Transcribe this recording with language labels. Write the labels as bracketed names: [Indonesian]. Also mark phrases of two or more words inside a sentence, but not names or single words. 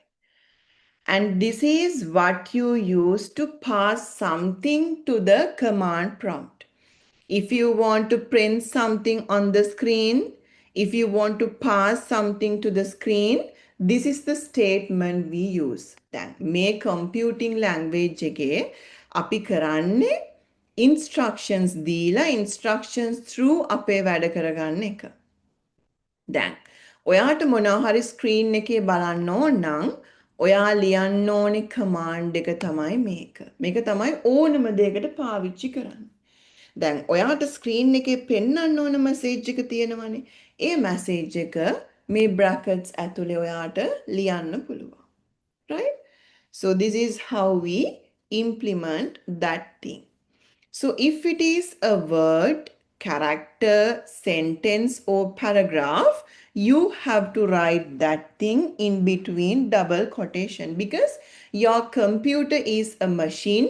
[English] And this is what you use to pass something to the command prompt. If you want to print something on the screen, if you want to pass something to the screen, this is the statement we use. [Sinhala] Then මේ [English] computing language [Sinhala] එකේ අපි කරන්නේ instructions දීලා [English] instructions through [Sinhala] අපේ වැඩ කරගන්න එක. දැන් ඔයාට මොනවා හරි ස්ක්‍රීන් එකේ බලන්න ඕන නම් ඔයා ලියන්න ඕනේ කමාන්ඩ් එක තමයි මේක. මේක තමයි ඕනම දෙයකට පාවිච්චි කරන්නේ. දැන් ඔයාට ස්ක්‍රීන් එකේ පෙන්වන්න ඕන මැසේජ් එක තියෙනවනේ. ඒ මැසේජ් එක මේ බ්‍රැකට්ස් ඇතුලේ ඔයාට ලියන්න පුළුවන්. [English] Right? So this is how we implement that thing. So if it is a word, character, sentence or paragraph, you have to write that thing in between double quotation because your computer is a machine.